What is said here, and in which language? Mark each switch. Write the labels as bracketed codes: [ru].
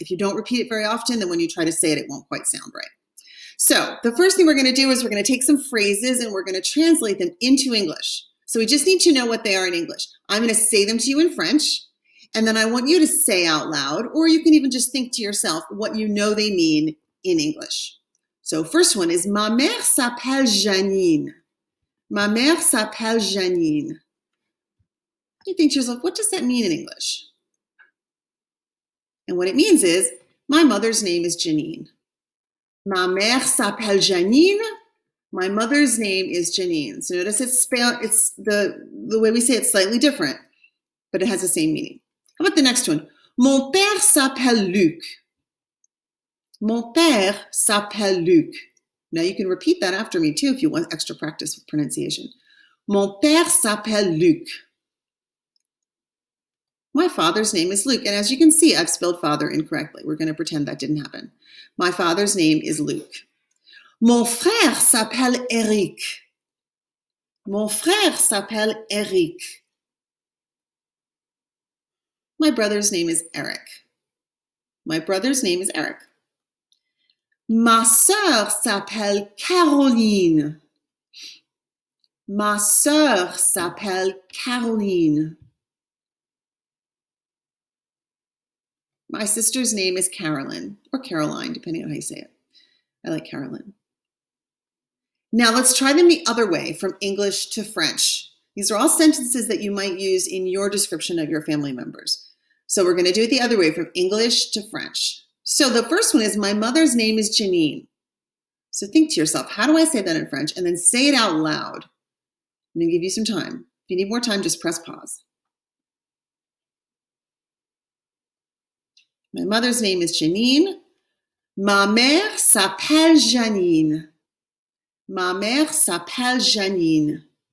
[en] If you don't repeat it very often, then when you try to say it, it won't quite sound right. So the first thing we're going to do is we're going to take some phrases and we're going to translate them into English. So we just need to know what they are in English. I'm going to say them to you in French, and then I want you to say out loud, or you can even just think to yourself what you know they mean in English. [fr] So first one is, ma mère s'appelle Janine. Ma mère s'appelle Janine. [en] You think to yourself, what does that mean in English? And what it means is, my mother's name is Janine. [fr] Ma mère s'appelle Janine. [en] My mother's name is Janine. So notice it's the way we say it's slightly different, but it has the same meaning. How about the next one? [fr] Mon père s'appelle Luc. Mon père s'appelle Luc. [en] Now you can repeat that after me too if you want extra practice with pronunciation. [fr] Mon père s'appelle Luc. [en] My father's name is Luke. And as you can see, I've spelled father incorrectly. We're going to pretend that didn't happen. My father's name is Luke. [fr] Mon frère s'appelle Eric. Mon frère s'appelle Eric. [en] My brother's name is Eric. My brother's name is Eric. [fr] Ma sœur s'appelle Caroline. Ma sœur s'appelle Caroline. [en] My sister's name is Carolyn, or Caroline, depending on how you say it. I like Carolyn. Now let's try them the other way, from English to French. These are all sentences that you might use in your description of your family members. So we're going to do it the other way, from English to French. So the first one is, my mother's name is Janine. So think to yourself, how do I say that in French? And then say it out loud. I'm going to give you some time. If you need more time, just press pause. My mother's name is Janine. [fr] Ma mère s'appelle Janine. Ma mère s'appelle Janine.